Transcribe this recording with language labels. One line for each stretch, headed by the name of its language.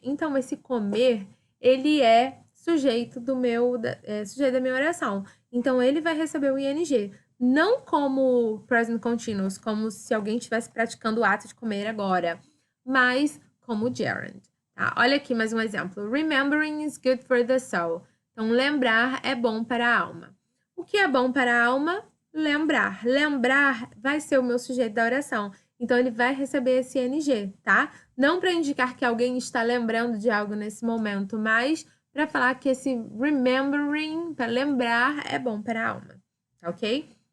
Portuguese: Então, esse comer, ele é sujeito sujeito da minha oração. Então, ele vai receber o ing. Não como present continuous, como se alguém estivesse praticando o ato de comer agora, mas como gerund. Tá? Olha aqui mais um exemplo.
English: Remembering is good for the soul.
Portuguese: Então, lembrar é bom para a alma. O que é bom para a alma? Lembrar. Lembrar vai ser o meu sujeito da oração. Então, ele vai receber esse ing, tá? Não para indicar que alguém está lembrando de algo nesse momento, mas para falar que esse remembering, para lembrar, é bom para a alma, tá ok?